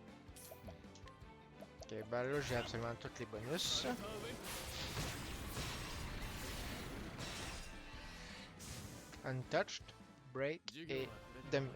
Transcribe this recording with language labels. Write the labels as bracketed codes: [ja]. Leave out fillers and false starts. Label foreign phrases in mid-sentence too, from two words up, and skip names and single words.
[fr] Ok, ben là j'ai absolument tous les bonus. [ja] サルターベン [en] Untouched, break [ja] 授業は [fr] et [ja] これで